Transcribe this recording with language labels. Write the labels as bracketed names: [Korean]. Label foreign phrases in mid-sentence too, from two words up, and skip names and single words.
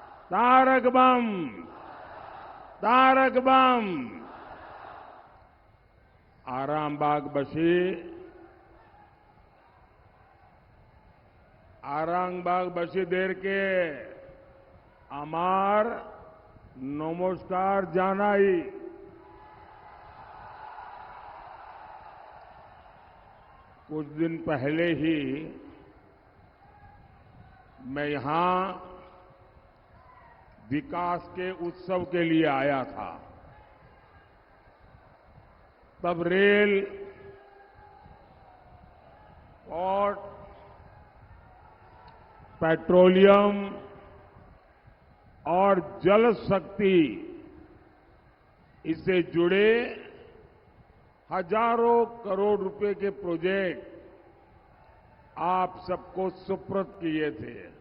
[Hindi] तारक बम, तारक बम। आरामबाग बसी, आरामबाग बसी देर के [Bangla] আমার নমস্কার জানাই। [Hindi] कुछ दिन पहले ही मैं यहां विकास के उत्सव के लिए आया था। तब रेल, पोर्ट, पेट्रोलियम और जल शक्ति, इससे जुड़े हजारों करोड़ रुपए के प्रोजेक्ट आप सबको सुपुर्द किए थे।